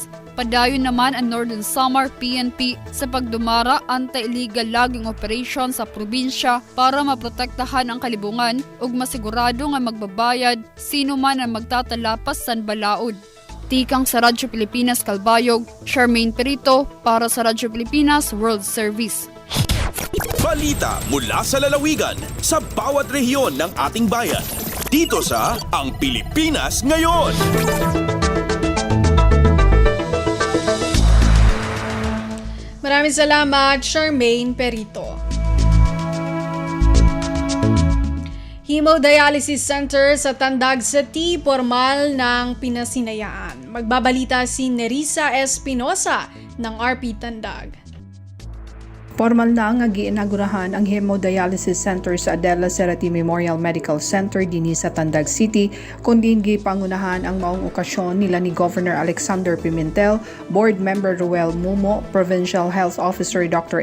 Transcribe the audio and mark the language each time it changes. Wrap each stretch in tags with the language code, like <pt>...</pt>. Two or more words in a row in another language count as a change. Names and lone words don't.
<war>Padayon naman ang Northern Samar PNP sa pagdumara</war> <en>anti-illegal logging operation</en> <war>sa probinsya para maprotektahan ang kalibungan ug masigurado nga magbabayad sino man ang magtatalapas sa balaod. Tikang sa Radyo Pilipinas Calbayog, Charmaine Perito para sa Radyo Pilipinas World Service.</war> <tl>Balita mula sa lalawigan sa bawat rehiyon ng ating bayan. Dito sa Ang Pilipinas Ngayon. Maraming salamat, Charmaine Perito. Hemodialysis Center sa Tandag City, formal ng pinasinayaan. Magbabalita si Nerissa Espinosa ng RP Tandag.</tl> <ceb>Formal na nga giinagurahan ang Hemodialysis Center sa Adela Cerati Memorial Medical Center dinhi sa Tandag City, kundi gipangunahan ang maong okasyon nila ni Governor Alexander Pimentel, Board Member Ruel Mumo, Provincial Health Officer Dr.</ceb>